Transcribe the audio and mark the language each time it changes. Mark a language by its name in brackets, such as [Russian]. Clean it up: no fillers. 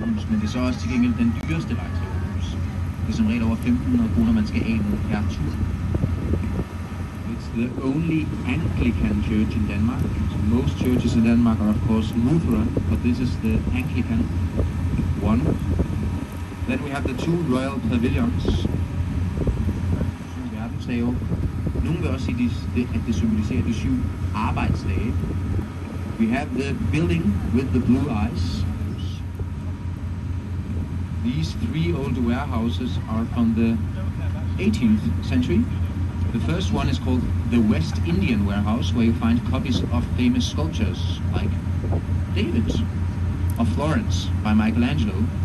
[Danish] Men det er så også til gengæld den dyreste vej til Aarhus. Det er som regel over 1.500 kroner, man skal af med per tur. [English] It's the only Anglican church in Denmark. So most churches in Denmark are of course Lutheran, but this is the Anglican one. Then we have the two royal pavilions. [Danish] Verdenshave. Nogle vil også sige, at det symboliserer de 7 arbejdsdage. [English] We have the building with the blue eyes. These 3 old warehouses are from the 18th century. The first one is called the West Indian Warehouse, where you find copies of famous sculptures like David of Florence by Michelangelo.